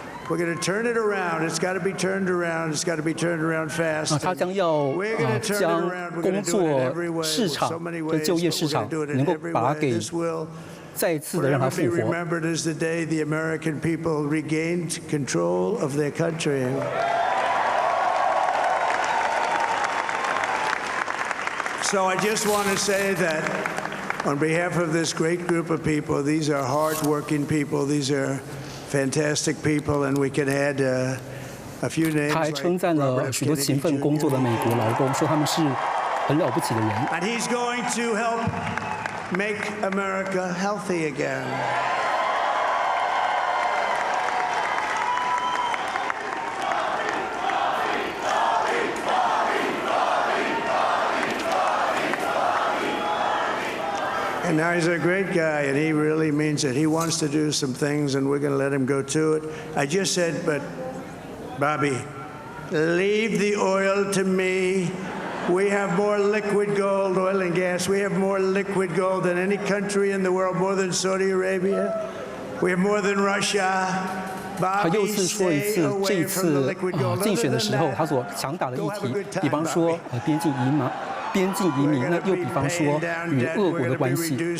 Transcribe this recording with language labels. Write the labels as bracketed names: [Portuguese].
[English] We're going to turn it around. It's got to be turned around. It's got to be turned around fast. [Chinese] 他将要将工作市场和就业市场能够把它给再次的让它复活。 [English] Remembered as the day the American people regained control of their country. So I just want to say that on behalf of this great group of people, these are hard-working people. These are fantastic people, and we can add a few names. [Chinese] 他还称赞了许多勤奋工作的美国劳工，说他们是很了不起的人。 [English] And he's going to help make America healthy again. And now he's a great guy, and he really means it. He wants to do some things, and we're going to let him go to it. I just said, but Bobby, leave the oil to me. We have more liquid gold, oil and gas. We have more liquid gold than any country in the world, more than Saudi Arabia. We have more than Russia. [Chinese] 他又是说一次，这一次竞选的时候，他所强打的议题，比方说边境移民，那又比方说与俄国的关系。